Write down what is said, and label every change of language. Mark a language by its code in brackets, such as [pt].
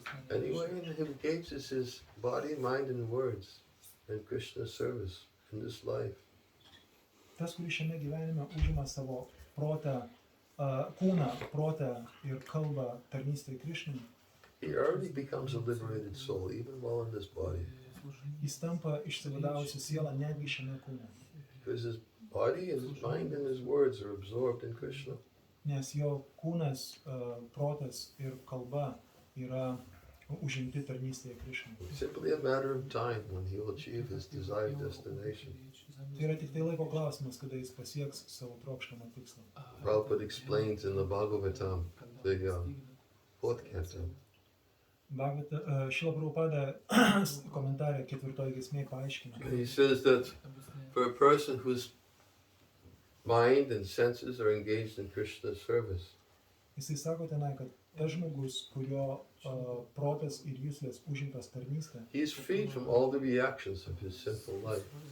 [en] Anywhere he engages his body, mind and words in Krishna's service in this life. [lt] Tas, kuris šiame gyvenime užima savo protą, kūną, protą ir kalbą tarnystėje Krishnai, [en] he already becomes a liberated soul even while in this body. [lt] Jis tampa išsivadavusi sielą netgi šiame kūne. [en] Because his body and his mind and his words are absorbed in Krishna. [lt] Nes jo kūnas, protas ir kalba yra užimti tarnystėje Krishnai. [en] It's simply a matter of time when he will achieve his desired destination. [lt] Tai yra tik tai laiko klausimas, kada jis pasieks savo trokštamą tikslą. [en] Prabhupada explains in the Bhagavatam, the fourth canto. [lt] Šila Prabhupada komentarė 4 giesmėje paaiškina, [en] He says that for a person whose mind and senses are engaged in Krishna's service, [lt] jisai sako tenai, kad tas žmogus, kurio protas ir jūslės užimtas tarnystę, [en] he is freed from all the reactions of his sinful life.